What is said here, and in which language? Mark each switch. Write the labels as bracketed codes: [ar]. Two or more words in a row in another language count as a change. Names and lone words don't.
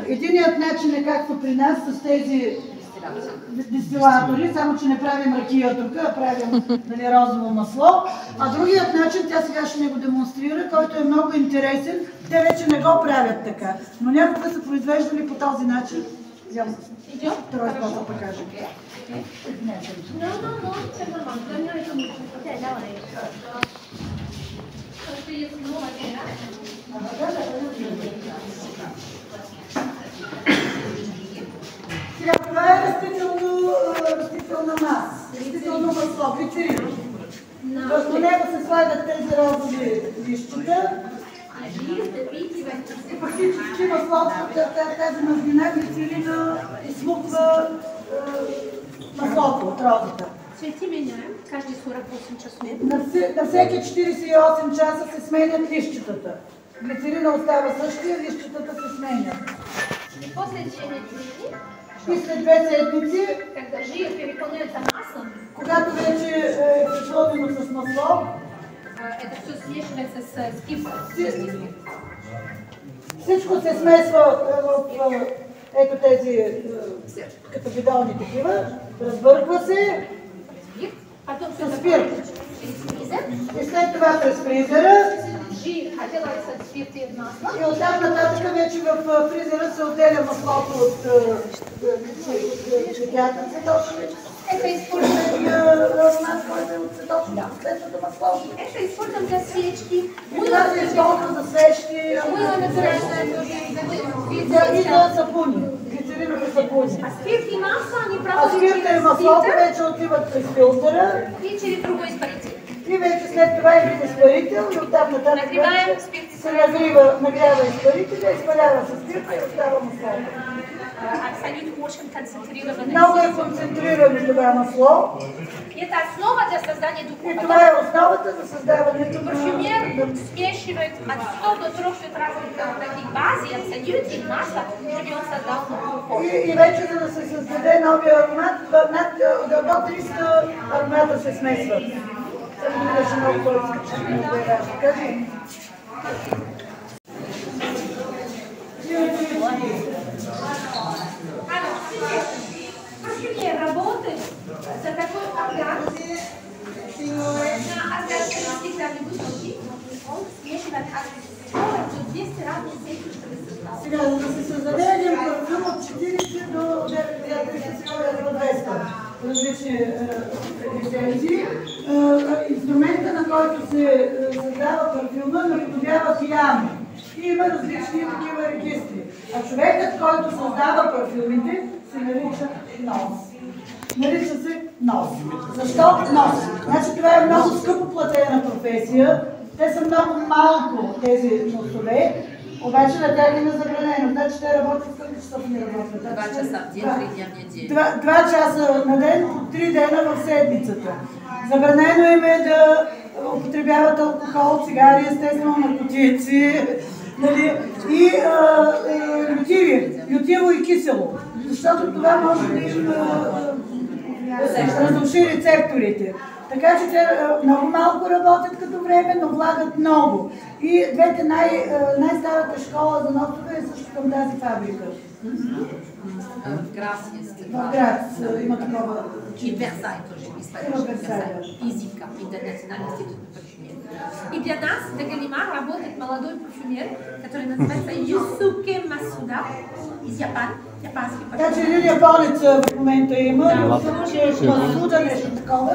[bg] Единият начин е както при нас с тези дестилатори, само че не правим ракия тук, а правим розово масло. А другият начин, тя сега ще ни го демонстрира, който е много интересен. Те вече не го правят така, но някога са произвеждали по този начин. [ru] Второй способ [bg] да покажа. Сега това е растителна маса, растително масло, глицерин. Върху него се слагат тези розови листчета. И фактически маслото, тази мазнина, глицерина изсмуква маслото от розата. [ru] Цвети меняем каждые 48 часов. [bg] На всеки 48 часа се сменят листчетата. Глицерина остава същия, листчетата се сменят. [ru] После 2 недели, [bg] и след 2 седмици, [ru] когда приполняется маслом, [bg] когато вече е пресложено с масло, [ru] это все смешивается с спиртом. [bg] всичко се смесва в ето тези като бидони такива, разбърква се [ru] Потом с спирт. фризер, [bg] И след това през фризера [ru] жир отделяется от спирта и от масла. [bg] и оттам нататък вече в фризера се отделя маслото от цветята цветочни. [ru] Это используем, [bg] Аромат, който е от цветочното масло. [ru] это используем для свечки. [bg] И това се използва за свещи, [ru] Мыло натуральное тоже. [bg] и за сапуни, глицеринови сапуни. [ru] А спирт и масло они А проходят [bg] спирта и [ru] через [bg] маслото [ru] фильтр [bg] вече отиват през филтъра [ru] и через другой испаритель. [bg] и вече след това иде изпарител и оттам нататък [ru] Нагреваем [bg] вече [ru] спирт и [bg] се нагрява изпарителя, изпалява се спирта и остава маслото. [ru] Абсолютно очень концентрированное. [bg] Много е концентрирано това масло [ru] Это основа для создания и духов. [bg] това е основата за създаването на [ru] Парфюмер смешивает от 100 до 300 разных таких баз и абсолютных масла, чтобы он создал духов. [bg] И вече за да се създаде новия аромат, до 300 аромата се смесват. Само ми беше много по-изкачено да я кажи. [ru] Парфюмер работает за такой орган, на орган высокий, он смешивает от 100 до 200 разных сети, чтобы создал. [bg] Сега, за да се създаде един парфюм от 40 до 200 различни лицензии, инструмента, на който се създава парфюма, наподобява пияно. И има различни такива регистри. А човекът, който създава парфюмите, се нарича нос. Нарича се нос. Защо нос? Значи това е много скъпо платена професия. Те са много малко тези носове, обаче на тях им е забранено. Значи те работят колко часов не работят? [ru] 2 часа в ден, 3 дня в неделю. [bg] 2 часа на ден, 3 дена в седмицата. Забранено им е да употребяват алкохол, цигари, естествено, наркотици, нали? И лютиво и кисело. Защото това може да им разруши рецепторите. Така че те много малко работят като време, но влагат много. И двете най-старата школа за носове е също към тази фабрика. [ru] В Грац есть. [bg] В Грац има такова. [ru] И в Версай тоже есть. И Зивка, Интернациональный институт парфюмерии. И для нас, для Галимар, работает молодой парфюмер, который называется Юсуке Масуда из Япана, японский [bg] Така че [ru] парфюмер. [bg] един японец в момента има, Масуда, нещо такова.